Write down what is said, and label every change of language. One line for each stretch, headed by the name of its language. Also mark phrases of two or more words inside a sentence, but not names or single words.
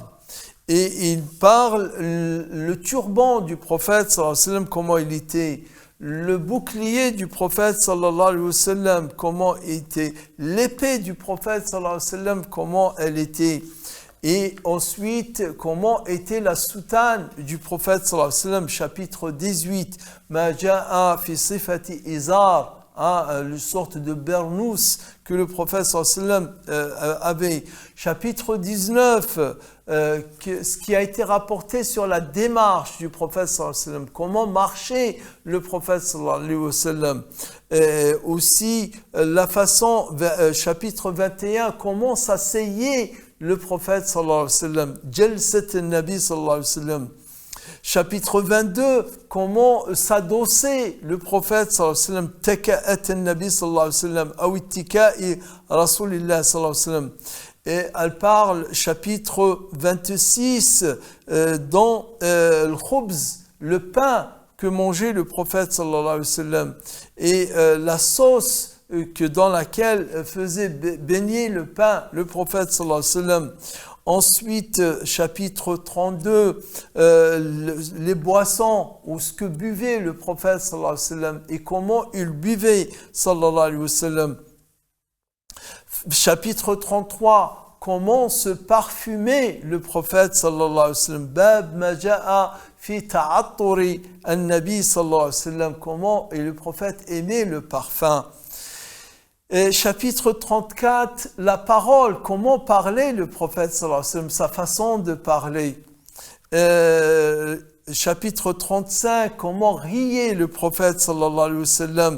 French: Et il parle le turban du prophète
Arabic: صلى الله عليه وسلم,
French: comment il était. Le bouclier du prophète
Arabic: صلى الله عليه وسلم,
French: comment il était. L'épée du prophète
Arabic: صلى الله عليه وسلم,
French: comment elle était. Et ensuite, comment était la soutane du prophète
Arabic: صلى الله عليه وسلم,
French: chapitre 18.
Arabic: ما جاء في صفة الإزار,
French: une sorte de bernous que le prophète
Arabic: صلى الله عليه وسلم
French: avait. Chapitre 19, ce qui a été rapporté sur la démarche du prophète
Arabic: صلى الله عليه وسلم,
French: comment marchait le prophète
Arabic: صلى الله عليه وسلم.
French: Aussi, la façon, chapitre 21, comment s'asseyait le prophète
Arabic: صلى الله عليه وسلم، جلسة النبي صلى الله عليه وسلم.
French: Chapitre 22, comment s'adosser le prophète
Arabic: صلى الله عليه وسلم، تكأة النبي صلى الله عليه وسلم، أو اتكاء رسول الله صلى الله عليه وسلم.
French: Et elle parle, chapitre 26, dans le khubz, le pain que mangeait le prophète
Arabic: صلى الله عليه وسلم,
French: et la sauce dans laquelle faisait baigner le pain le prophète
Arabic: صلى الله عليه وسلم.
French: Ensuite, chapitre 32, les boissons ou ce que buvait le prophète
Arabic: صلى الله عليه وسلم
French: et comment il buvait
Arabic: صلى الله عليه وسلم.
French: Chapitre 33, comment se parfumait le prophète
Arabic: صلى الله عليه وسلم. باب ما جاء في تعطر النبي صلى الله عليه وسلم,
French: comment et le prophète aimait le parfum. Et chapitre 34, la parole, comment parlait le prophète
Arabic: صلى الله عليه وسلم,
French: sa façon de parler. Chapitre 35, comment riait le prophète
Arabic: صلى الله عليه وسلم.